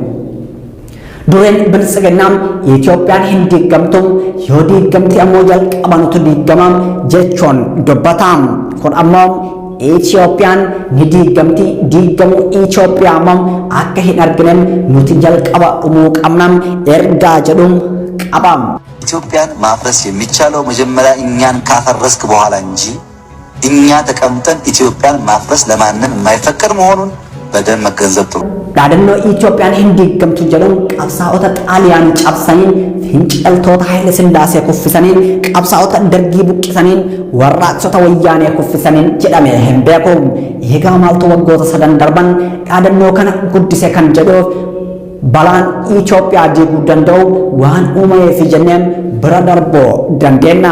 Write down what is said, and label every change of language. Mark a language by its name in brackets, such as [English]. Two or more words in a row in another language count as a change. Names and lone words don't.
[Oromo] Dureen biltsiginnaa Itoophiyaan hin diigamtu yoo diigamti ammoo jalqabanutu diigama jechuun dubbata. Kun ammoo Itoophiyaan ni diigamti diigamu Itoophiyaa ammoo akka hin arginen nuti jalqaba dhumuu qabna ergaa jedhuun qaba. [Amharic] ኢትዮጵያን ማፍረስ የሚቻለው መጀመሪያ እኛን ካፈረስክ በኋላ እንጂ እኛ ተቀምጠን ኢትዮጵያን ማፍረስ ለማንም የማይፈቀድ መሆኑን በደንብ መገንዘብ ጥሩ። [Oromo] dhaadannoo Itoophiyaan hin diigamtu jedhuun qabsaa'ota xaaliyaan cabsaniin finciltoota Haayile Sillaasee kuffisaniin qabsaa'ota dargii buqqisaniin warraaqsota wayyaanee kuffisaniin jedhame hin beeku. Eegaa maaltu waggoota 3 darban dhaadannoo kana guddise kan jedhuuf balaan Itoophiyaa diiguu danda'u waan uumameef jenneen bira darbuu dandeenya.